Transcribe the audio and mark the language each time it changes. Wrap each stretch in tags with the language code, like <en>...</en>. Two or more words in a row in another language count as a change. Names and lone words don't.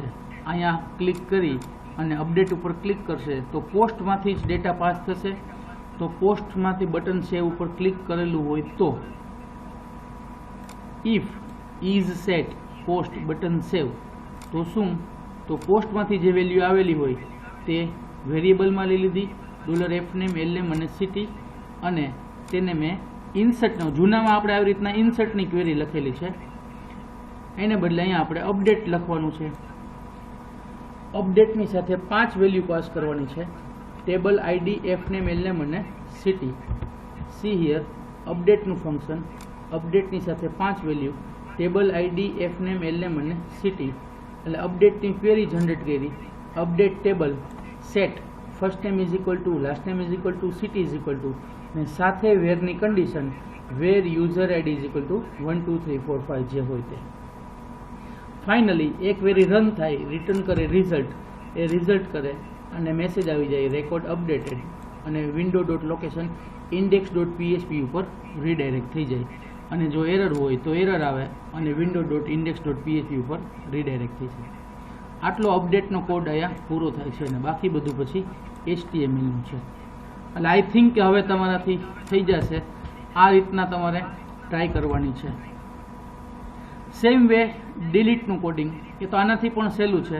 <gu>અહીંયા ક્લિક કરી અને અપડેટ ઉપર ક્લિક કરશે તો પોસ્ટમાંથી જ ડેટા પાસ થશે. તો પોસ્ટમાંથી</gu> <en>button save</en> <gu>ઉપર ક્લિક કરેલું હોય તો</gu> <en>if is set post button save</en> <gu>તો શું? તો પોસ્ટમાંથી જે વેલ્યુ આવેલી હોય તે વેરિયેબલમાં લઈ લીધી $fname lname અને city, અને તેને મેં ઇન્સર્ટનો જૂનામાં આપણે આવી રીતના ઇન્સર્ટની ક્વેરી લખેલી છે એને બદલે અહીંયા આપણે અપડેટ લખવાનું છે. અપડેટની સાથે 5 વેલ્યુ પાસ કરવાની છે,</gu> <en>table id fname lname</en> <gu>અને city.</gu> <en>see here</en> <gu>અપડેટનું ફંક્શન, અપડેટની સાથે 5 વેલ્યુ</gu> <en>table id fname lname</en> <gu>અને city. એટલે અપડેટની ક્વેરી જનરેટ કરી.</gu> <en>update table set first name = last name</en> <gu>= city અને સાથે વેરની કન્ડિશન</gu> <en>where user id</en> <gu>= 1 2 3 4 5 જે હોય તે. ફાઇનલી એક ક્વેરી રન થાય, રિટર્ન કરે રિઝલ્ટ, એ રિઝલ્ટ કરે અને મેસેજ આવી જાય</gu> <en>record updated</en> <gu>અને window.location index.php ઉપર રીડાયરેક્ટ થઈ જાય. અને જો એરર હોય તો એરર આવે અને window.index.php ઉપર રીડાયરેક્ટ થઈ જાય. આટલો અપડેટનો કોડ અહીંયા પૂરો થાય છે અને બાકી બધું પછી HTML નું છે. એટલે</gu> <en>I think</en> <gu>કે હવે તમારાથી થઈ જશે. આ રીતના તમારે ટ્રાય કરવાની છે.</gu> <en>same way</en> <gu>ડિલીટનું કોડિંગ એ તો આનાથી પણ સહેલું છે.</gu>